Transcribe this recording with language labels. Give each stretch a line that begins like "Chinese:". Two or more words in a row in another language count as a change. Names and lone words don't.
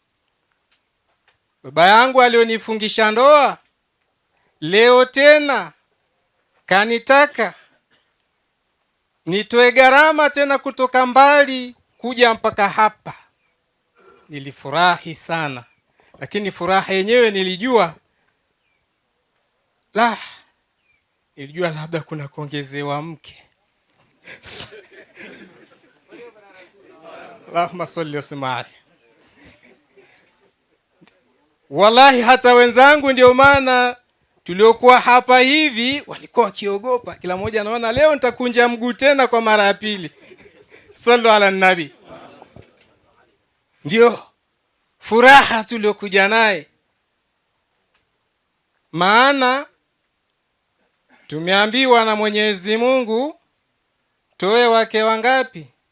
Swahili: Baba yangu alionifungisha ndoa leo tena kanitaka nitoe gharama tena kutoka mbali kuja mpaka hapa. Nilifurahi sana, lakini furaha yenyewe nilijua labda kuna kuongezewa mke.
Arabic: اللهم صل وسلم.
Swahili: Wallahi hata wenzangu ndio maana tuliokuwa hapa hivi walikuwa wakiogopa. Kila mmoja anaona leo nitakunja mguu tena kwa mara ya pili.
Arabic: صلوا على النبي.
Swahili: Ndio furaha tuliokuja naye. Maana tumeambiwa na Mwenyezi Mungu toe wake wangapi?